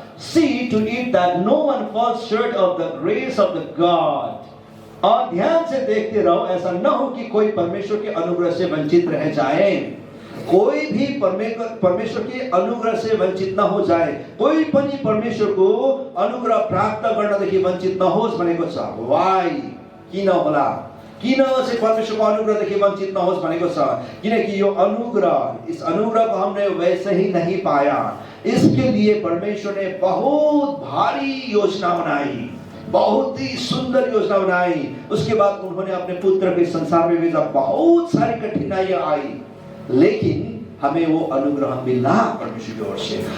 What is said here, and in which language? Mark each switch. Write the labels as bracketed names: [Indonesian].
[English] See to it that no one falls short of the grace of the God। [Hindi] और ध्यान से देखते रहो, ऐसा न हो कि कोई परमेश्वर के अनुग्रह से वंचित रह जाए। कोई भी परमेश्वर के अनुग्रह से वंचित न हो जाए। [Nepali] कोई पनि परमेश्वर को अनुग्रह प्राप्त गर्नदेखि वंचित न होस् भनेको छ। वाइ, किन होला? किन चाहिँ परमेश्वरको अनुग्रहदेखि वंचित न होस् भनेको छ? किनकि यो अनुग्रह, [Hindi] इस अनुग्रह को हमने वैसे ही नहीं पाया। इसके लिए परमेश्वर ने बहुत भारी योजना बनाई, बहुत ही सुंदर योजना बनाई। उसके बाद उन्होंने अपने पुत्र के संसार में भेजा। बहुत सारी कठिनाइयां आई, लेकिन हमें वो अनुग्रह मिला परमेश्वर की ओर से।